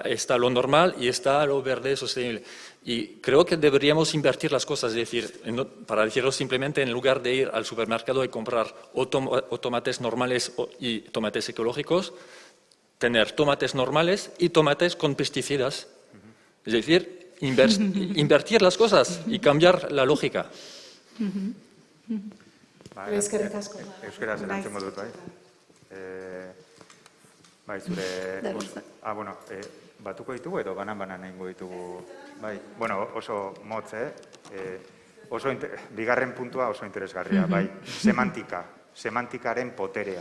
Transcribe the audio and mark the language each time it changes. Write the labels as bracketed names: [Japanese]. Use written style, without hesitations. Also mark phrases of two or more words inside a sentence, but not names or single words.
[Spanish] Está lo normal y está lo verde sostenible. Y creo que deberíamos invertir las cosas, es decir, para decirlo simplemente, en lugar de ir al supermercado y comprar o tomates normales y tomates ecológicos, tener tomates normales y tomates con pesticidas. Es decir, invertir las cosas y cambiar la lógica. [Basque] Eskerrik asko. Euskaraz erantzen modut, bai. Bai, zure... bueno, batuko ditugu edo banan-banan egingo ditugu. Bai, bueno, oso motz, bigarren puntua oso interesgarria, bai, semantikaren poterea.